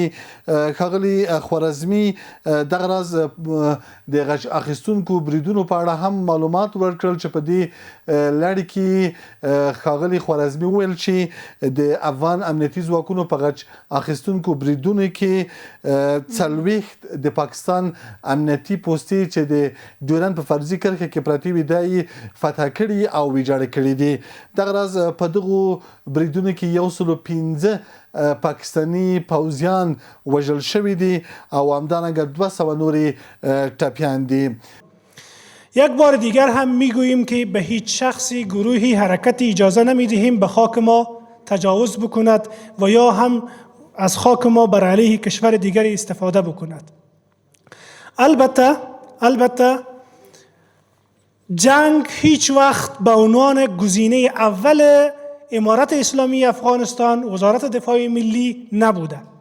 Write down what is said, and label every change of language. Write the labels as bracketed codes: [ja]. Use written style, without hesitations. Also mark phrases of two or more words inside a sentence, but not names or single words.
[ps] ښاغلي خوارزمي دغه راز د غچ اخیستونکو بریدونو په اړه هم معلومات ورکړل چې په دې لړ کې ښاغلي خوارزمي وویل چې د افغان امنیتي ځواکونو په غچ اخیستونکو بریدونو کې 40 د پاکستان امنیتي پوستې چې د ډیورنډ په فرضي کرښه کې پرتې وي دا فتح کړي او ویجاړ کړي دي. دغه راز په دغو بریدونو کې 115 پاکستانی پوځیان وژل شوي دي او همدارنګه 200 نورې ټپیان دي. [fa] یک بار دیگر هم میگوییم که به هیچ شخصی گروهی حرکتی اجازه نمیدهیم به خاک ما تجاوز بکند و یا هم از خاک ما بر علیه کشور دیگری استفاده بکند. البته جنگ هیچ وقت به عنوان گزینه اول امارت اسلامی افغانستان وزارت دفاع ملی نبوده.